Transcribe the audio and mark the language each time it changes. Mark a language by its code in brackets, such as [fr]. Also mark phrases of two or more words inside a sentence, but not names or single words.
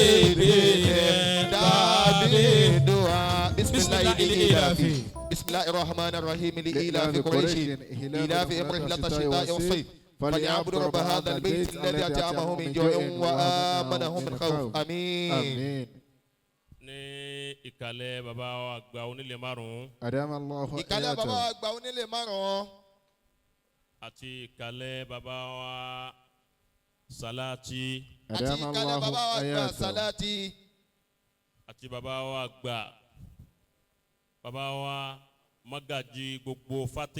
[ar] بسم الله الإله بسم الله الرحمن الرحيم لإله قريش إله رحلة الشتاء والصيف فليعبدوا رب هذا البيت الذي أطعمهم من جوع وآمنهم من خوف آمين. [yo] ní ìkàlẹ̀ bàbá wa àgbà onílé márùn-ún. Adamallahu ìkàlẹ̀ bàbá wa àgbà onílé márùn-ún. àti ìkàlẹ̀ bàbá wa Salati. àti ìkàlẹ̀ bàbá wa àgbà Salati. àti bàbá wa àgbà bàbá wa Magaji gbogbo Fate.